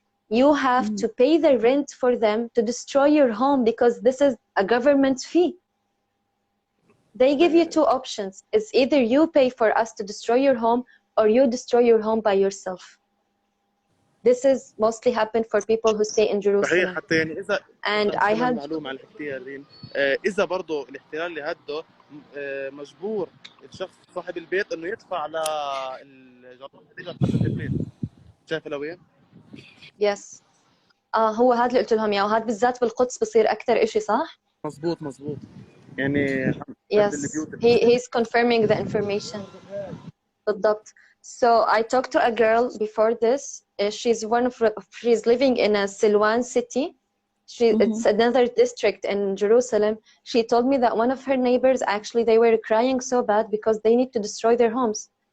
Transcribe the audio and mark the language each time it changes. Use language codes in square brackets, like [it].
[en] You have to pay the rent for them to destroy your home because this is a government fee. They give you 2 options. It's either you pay for us to destroy your home or you destroy your home by yourself. This is mostly happened for people who stay in Jerusalem. [ar] حتى يعني إذا [en] and I had [ar] معلومة عن الاحتلال ريم, إذا برضه الاحتلال اللي هده مجبور الشخص صاحب البيت إنه يدفع للجرائم البيت. شايفة لوين؟ [en] Yes. [ar] هو هذا اللي قلت لهم اياه, وهذا بالذات بالقدس بصير أكثر إشي, صح؟ مظبوط. يعني [en] Yes. He's confirming the information. [ar] بالضبط. [en] So I talked to a girl before this. She's living in a Silwan city. It's another district in Jerusalem. She told me that one of her neighbors, actually, they were crying so bad because they need to destroy their homes.